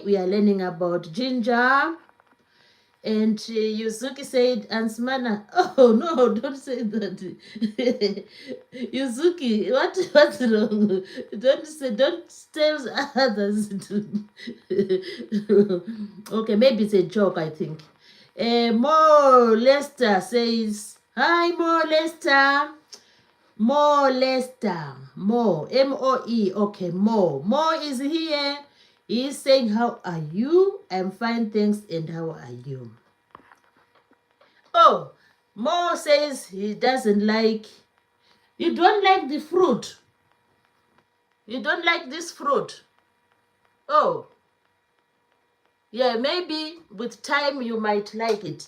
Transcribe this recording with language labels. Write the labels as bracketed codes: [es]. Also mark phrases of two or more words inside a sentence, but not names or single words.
[en] We are learning about ginger. And Yuzuki said, and Smana, oh no, don't say that. Yuzuki, what's wrong? Don't tell others to. Okay, maybe it's a joke, I think. Mo Lester says, hi Mo Lester. Mo Lester. Mo. M-O-E. Okay, Mo. Mo is here. He's saying, how are you? I'm fine, thanks. And how are you? Oh, Mo says he doesn't like, you don't like the fruit. You don't like this fruit. Oh, yeah, maybe with time you might like it.